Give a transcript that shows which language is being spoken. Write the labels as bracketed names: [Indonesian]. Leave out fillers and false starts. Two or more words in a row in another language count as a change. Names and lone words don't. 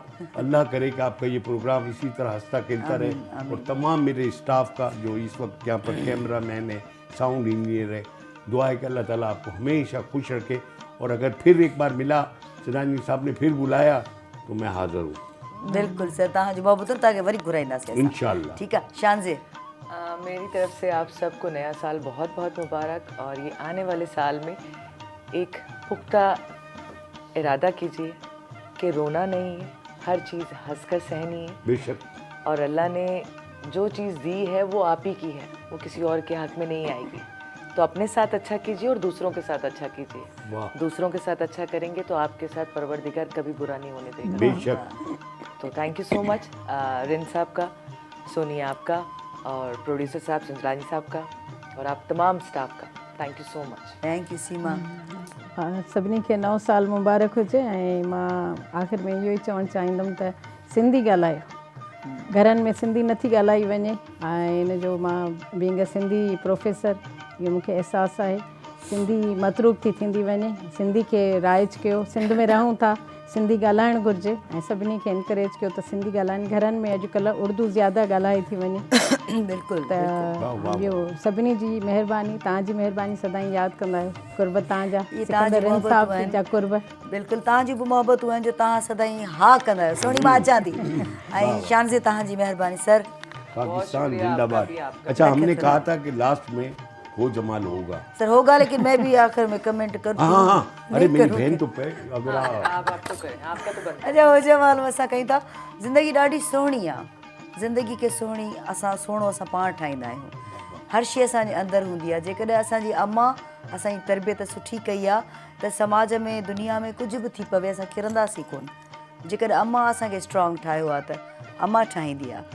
[Urdu] اللہ کرے کہ آپ کا یہ پروگرام اسی طرح ہنستا کھیلتا رہے. اور تمام میرے اسٹاف کا جو اس وقت یہاں پر [English] camera man [Urdu] ہے, [English] sound engineer [Urdu] ہے، دعا ہے کہ اللہ تعالیٰ آپ کو ہمیشہ خوش رکھے. اور اگر پھر ایک بار ملا، سنجرانی صاحب نے پھر بلایا تو میں حاضر ہوں بالکل سر. [Sindhi] तव्हांजो मोहबतूं तव्हांखे वरी घुराईंदासीं असां। इंशाअल्लाह। ठीकु आहे शानज़े, [Urdu] میری طرف سے آپ سب کو نیا سال بہت بہت مبارک. اور یہ آنے والے سال میں ایک پختہ ارادہ کیجیے کہ رونا نہیں ہے، ہر چیز ہنس کر سہنی ہے. बेशक। اور اللہ نے جو چیز دی ہے وہ آپ ہی کی ہے، وہ کسی اور کے ہاتھ میں نہیں آئے گی. تو اپنے ساتھ اچھا کیجیے اور دوسروں کے ساتھ اچھا کیجیے. वाह। دوسروں کے ساتھ اچھا کریں گے تو آپ کے ساتھ پروردگار کبھی برا نہیں ہونے دے گا. बेशक। تو [English] thank you so much [Urdu] رن صاحب کا، سونیا آپ کا، اور پروڈیوسر صاحب سنجرانی صاحب کا، اور آپ تمام اسٹاف کا [English] thank you so much. Thank you सीमा। [Sindhi] सभिनी खे नओं साल मुबारक हुजे। ऐं मां आख़िर में इहो ई चवणु चाहींदमि त सिंधी ॻाल्हायो, घरनि में सिंधी नथी ॻाल्हाई वञे। ऐं इन जो मां [English] being a Sindhi professor, [Sindhi] इहो मूंखे अहसासु आहे। सिंधी मतरूक थी थींदी वञे, सिंधी खे राइज कयो। सिंध में रहूं था, सिंधी ॻाल्हाइणु घुरिजे ऐं सभिनी खे इनकरेज कयो त सिंधी ॻाल्हाइनि। घरनि में अॼुकल्ह उर्दू ज़्यादा ॻाल्हाई थी वञे बिल्कुलु त इहो सभिनी जी महिरबानी, तव्हांजी महिरबानी सदाईं यादि कंदा आहियो। कुर्ब तव्हांजा, तव्हांजी सिकंदर मोहबतूं इंसाफ़ आहिनि। जा कुर्ब। बिल्कुलु तव्हांजी बि मोहबतूं आहिनि जो तव्हां सदाईं हा कंदा आहियो। सुहिणी मां अचां थी ऐं शानज़े तव्हांजी महिरबानी सर। [Urdu] پاکستان زندہ باد. اچھا، ہم نے کہا تھا کہ لاسٹ میں ہو جمال ہوگا. سر ہوگا، لیکن میں بھی آخر میں کمنٹ کروں. ہاں ہاں، ارے میری بہن تو پے اگر آپ تو کریں، آپ کا تو بنتا [Sindhi] अच्छा हो जमाल असां कयूं था। ज़िंदगी ॾाढी सुहिणी आहे। ज़िंदगी खे सुहिणी असां सुहिणो असां पाण ठाहींदा आहियूं। हर शइ असांजे अंदरि हूंदी आहे। जेकॾहिं असांजी अम्मा असांजी तरबियत सुठी कई आहे त समाज में दुनिया में कुझु बि थी पवे असां किरंदासीं कोन। जेकॾहिं अम्मा असांखे स्ट्रॉन्ग ठाहियो आहे त अम्मा ठाहींदी आहे।